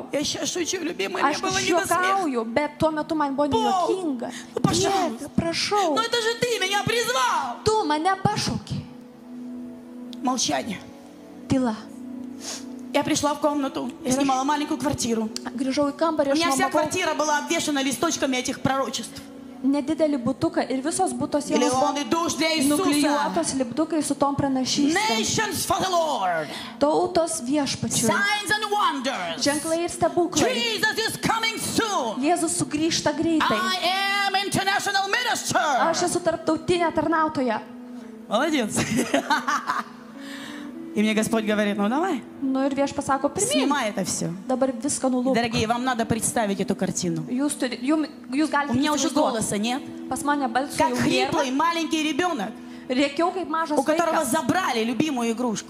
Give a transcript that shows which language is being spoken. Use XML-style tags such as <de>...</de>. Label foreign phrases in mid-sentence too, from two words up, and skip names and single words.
<ru>Я сейчас шучу, любимый, мне было не до смеха. Бог, пожалуйста. Но это же ты меня призвал. Молчание. Я пришла в комнату, я снимала маленькую квартиру. У меня вся квартира была обвешана листочками этих пророчеств.</ru> <lt>Nedidelį butuką ir visos buto sienos nuklijuotos lipdukai su tom pranašystėm. Tautos viešpačiui. Ženklai ir stebuklai. Jėzus sugrįžta greitai. Aš esu tarptautinė tarnautoja.</lt> <ru>Молодец. И мне Господь говорит, ну давай, снимай это все. Дорогие, вам надо представить эту картину. У меня уже голоса нет. Как хриплый маленький ребенок, у которого забрали любимую игрушку.</ru>